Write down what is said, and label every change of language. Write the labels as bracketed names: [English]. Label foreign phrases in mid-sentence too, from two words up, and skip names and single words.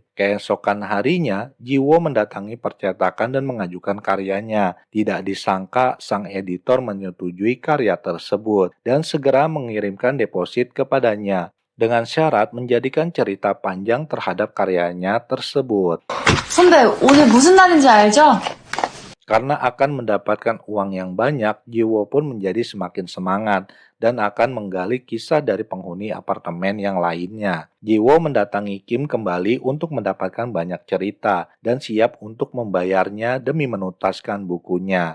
[Indonesian] Keesokan harinya, Jiwo mendatangi percetakan dan mengajukan karyanya. Tidak disangka, sang editor menyetujui karya tersebut dan segera mengirimkan deposit kepadanya dengan syarat menjadikan cerita panjang terhadap karyanya tersebut. [Korean] 선배, 오늘 무슨 날인지 알죠? [Indonesian] Karena akan mendapatkan uang yang banyak, Jiwo pun menjadi semakin semangat dan akan menggali kisah dari penghuni apartemen yang lainnya. Jiwo mendatangi Kim kembali untuk mendapatkan banyak cerita dan siap untuk membayarnya demi menuntaskan bukunya.